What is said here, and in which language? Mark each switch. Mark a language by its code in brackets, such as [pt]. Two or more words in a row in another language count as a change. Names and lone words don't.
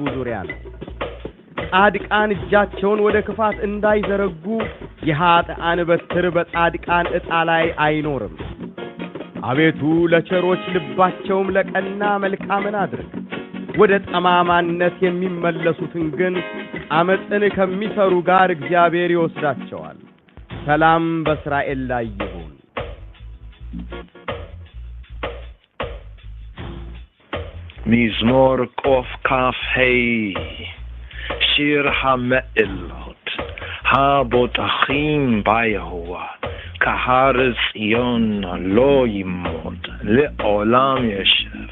[am] ዙሪያ ነው። ጻድቃን እጃቸውን ወደ ክፋት እንዳይዘረጉ የኃጥአን በትር በጻድቃን ዕጣ ላይ አይኖርም። አቤቱ ለቸሮች ልባቸውም ለቀና መልካምን አድርግ። ወደ ጠማማነት የሚመለሱትን ግን አመፅን ከሚሰሩ ጋር እግዚአብሔር ይወስዳቸዋል። ሰላም በእስራኤል ላይ ይሁን። [he] מזמור קכ"ה שיר המעלות הבוטחים ביהוה כהר ציון לא ימות לעולם ישב